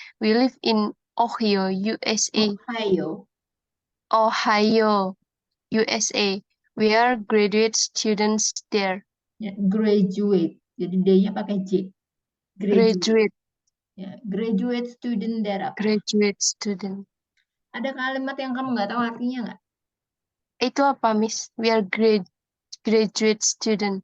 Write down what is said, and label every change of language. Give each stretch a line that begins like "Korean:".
English: We live in Ohio, USA. Ohio. Ohio, USA. We are graduate students there.
Indonesian: Ya, graduate. Jadi D-nya pakai J. Graduate.
English: Ya, graduate student there
Indonesian: apa?
English: Graduate student.
Indonesian: Ada kalimat yang kamu nggak tahu artinya nggak? Itu apa, Miss?
English: We are graduate student.